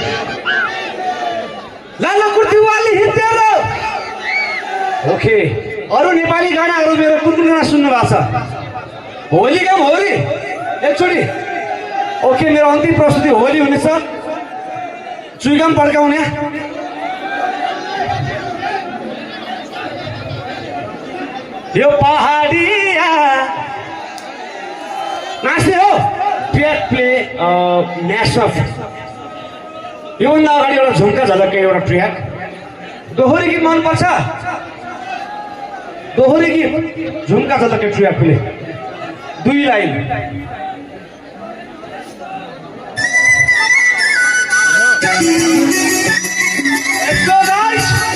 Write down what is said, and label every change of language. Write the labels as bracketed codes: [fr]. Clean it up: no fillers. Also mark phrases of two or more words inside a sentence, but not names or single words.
[ne] लाला कुर्ती वाली तेरो ओके अरू नेपाली गानाहरू मेरो कुन कुन गाना सुन्नु भएको छ होली काम होली एकचोटि ओके मेरो अन्तिम प्रस्तुति होली हुनेछ चुइगाम पड्काउने यो पहाडिया नाच्ने हो [en] track play mashup [ne] योभन्दा अगाडि एउटा झुम्का झलक्कै एउटा ट्र्याक दोहोरी गीत मनपर्छ दोहोरी गीत झुम्का झलक्कै [en] track play [ne] 2 लाइन [en] Let's go guys!